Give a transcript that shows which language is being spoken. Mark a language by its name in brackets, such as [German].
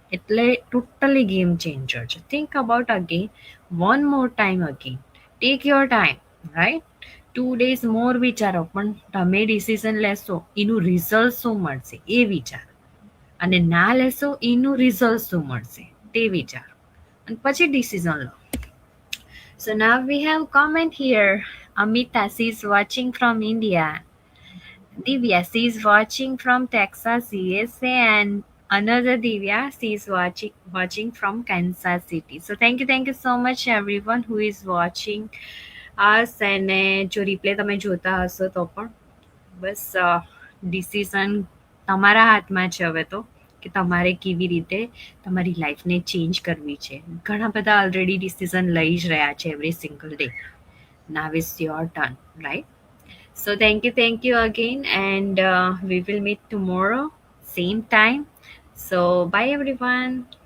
[English] એટલે totally game changer છે. Think about again, one more time again. Take your time, right? [Gujarati] 2 days મોર વિચારો, પણ તમે ડિસિઝન લેશો એનું રિઝલ્ટ શું મળશે એ વિચારો, અને ના લેશો એનું રિઝલ્ટ શું મળશે તે વિચારો, અને પછી decision law. [English] So now we have comment here. Amita, she is watching from India. Divya, she is watching from Texas, USA, and another Divya, she is watching from Kansas City. So thank you so much everyone who is watching us. [Gujarati] અને જો replay તમે જોતા હશો તો પણ બસ decision તમારા હાથમાં છે હવે તો, કે તમારે કેવી રીતે તમારી લાઈફને ચેન્જ કરવી છે. ઘણા બધા ઓલરેડી ડિસિઝન લઈ જ રહ્યા છે [English] Every single day. Now is your turn, right? So thank you again, and we will meet tomorrow, same time. So bye everyone.